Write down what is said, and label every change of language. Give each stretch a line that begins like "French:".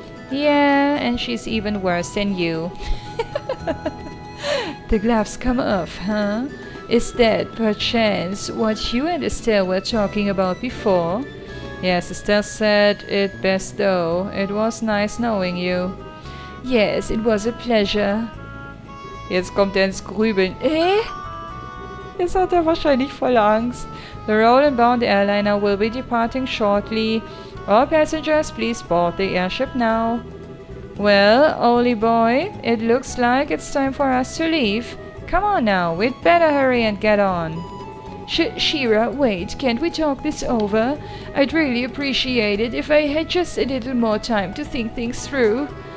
English: Yeah, and she's even worse than you. The gloves come off, huh? Is that, perchance, what you and Estelle were talking about before? Yes, Estelle said it best though. It was nice knowing you. Yes, it was a pleasure.
German: Jetzt kommt er ins Grübeln. Jetzt hat er wahrscheinlich voll Angst.
English: The Roland-bound airliner will be departing shortly. All passengers, please board the airship now. Well, Oli boy, it looks like it's time for us to leave. Come on now, we'd better hurry and get on. She-Ra, wait, can't we talk this over? I'd really appreciate it if I had just a little more time to think things through.